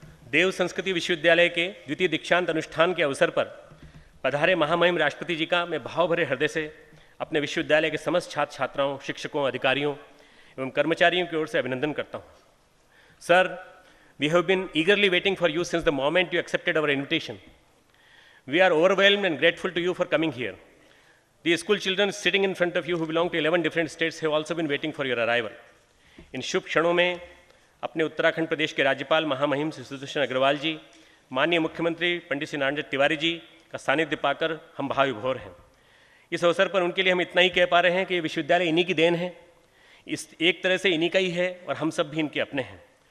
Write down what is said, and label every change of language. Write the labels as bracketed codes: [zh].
[hi] देव संस्कृति विश्वविद्यालय के द्वितीय दीक्षांत अनुष्ठान के अवसर पर पधारे महामहिम राष्ट्रपति जी का मैं भाव भरे हृदय से अपने विश्वविद्यालय के समस्त छात्र छात्राओं, शिक्षकों, अधिकारियों एवं कर्मचारियों की ओर से अभिनंदन करता हूँ। [en] Sir, we have been eagerly waiting for you since the moment you accepted our invitation. We are overwhelmed and grateful to you for coming here. The school children sitting in front of you who belong to 11 different states have also been waiting for your arrival. [hi] इन शुभ क्षणों में अपने उत्तराखंड प्रदेश के राज्यपाल महामहिम श्री सुदर्शन अग्रवाल जी, माननीय मुख्यमंत्री पंडित श्री नारायण तिवारी जी का सानिध्य पाकर हम भाव विभोर हैं। इस अवसर पर उनके लिए हम इतना ही कह पा रहे हैं कि ये विश्वविद्यालय इन्हीं की देन है, इस एक तरह से इन्हीं का ही है और हम सब भी इनके अपने हैं।